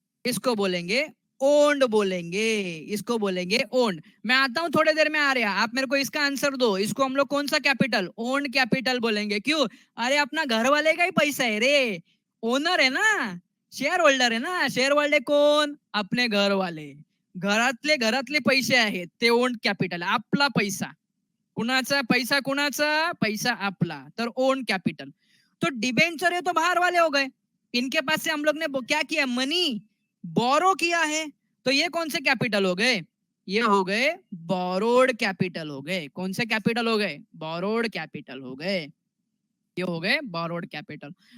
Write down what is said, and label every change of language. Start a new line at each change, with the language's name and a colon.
Hindi: इसको बोलेंगे ओन्ड बोलेंगे, इसको बोलेंगे ओन्ड। मैं आता हूं थोड़ी देर में, आ रहा, आप मेरे को इसका आंसर दो। इसको हम लोग कौन सा कैपिटल? ओन्ड कैपिटल बोलेंगे। क्यों? अरे अपना घर वाले का ही पैसा है रे, ओनर है ना, शेयर होल्डर है ना।
Marathi: शेयर होल्डर कोण?
Hindi: अपने घर वाले,
Marathi: घरातले घरातले पैसे आहेत ते ओन्ड कैपिटल, आपला पैसा। कुणाचा पैसा? कुणाचा पैसा? आपला, तर ओन कैपिटल।
Hindi: तो डिबेंचर है तो बाहर वाले हो गए, इनके पास से हम लोग ने क्या किया? मनी बोरो किया है, तो ये कौन से कैपिटल हो गए? ये हो गए बोरोड कैपिटल हो गए। कौन से कैपिटल हो गए? बोरोड कैपिटल हो गए। ये हो गए बोरोड कैपिटल।